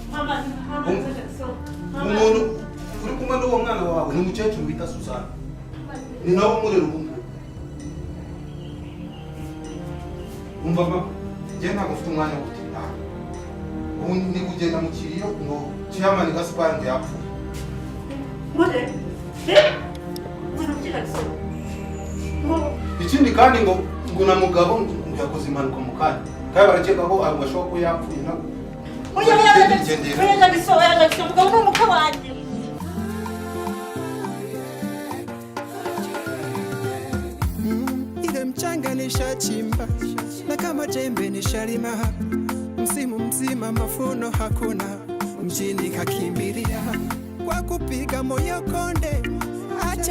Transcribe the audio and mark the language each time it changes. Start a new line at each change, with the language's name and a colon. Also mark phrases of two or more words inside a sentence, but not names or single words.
Kinyarwanda: umuntu uri kumwe n'uwo mwana wawe ni umukecuru wita Suzana ni nawe umurera ubumwe umva mama njye ntabwo ufite umwanya wo gutinda ubu ni kugenda mu kiriyo ngo Chairman Gaspard ngo yapfuye ikindi kandi ngo na Mugabo ngo yakoze impanuka mu kanya kandi barakeka ko ashobora kuba yapfuye nabo Mugabo ni umukwe wanjye
Swahili: ile mchanga nishachimba na kama jembe ni shalima, msimu mzima mafuno hakuna, mjini kakimbilia kwa kupiga moyo konde, acha